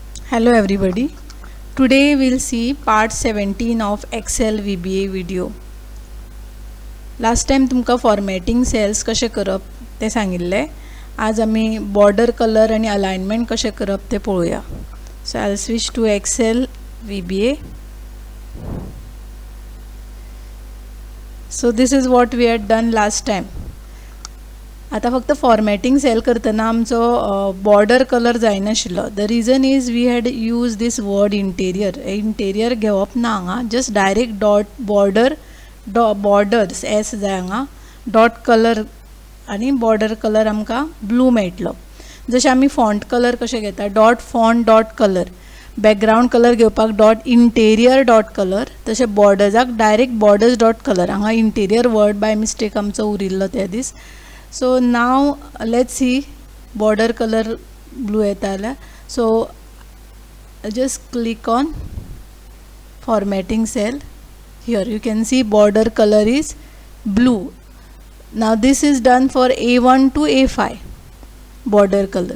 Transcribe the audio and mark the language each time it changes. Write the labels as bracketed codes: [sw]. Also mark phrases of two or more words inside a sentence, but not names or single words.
[en] Hello everybody. Today we'll see part 17 of Excel VBA video. Last time [kok] तुमका [en] formatting cells [kok] कशे करप ते सांगिल्ले. आज आमी [en] border color [kok] आणि अलाइनमेंट कशे करप ते पळोवया. [en] So I'll switch to Excel VBA. So this is what we had done last time. [kok] आता फक्त [en] formatting cell [kok] करतना आमचो [en] border color [kok] जायनाशिल्लो. [en] The reason is we had use this word interior. [kok] इंटेरियर घेवप ना हांगा, [en] just direct dot borders s [kok] जाय हांगा, [en] dot color [kok] आनी [en] border color [kok] आमकां ब्लू मेळटलो. जशें आमी [en] font color [kok] कशें घेता, [en] dot font dot color. background color [kok] घेवपाक [en] dot interior dot color, [kok] तशें बॉर्डर्साक [en] direct borders dot color. [kok] हांगा [en] interior word by mistake [kok] आमचो उरिल्लो ते दीस. [en] So now let's see border color blue येताले. So just click on formatting cell. Here you can see border color is blue. Now this is done for A1 to A5 border color.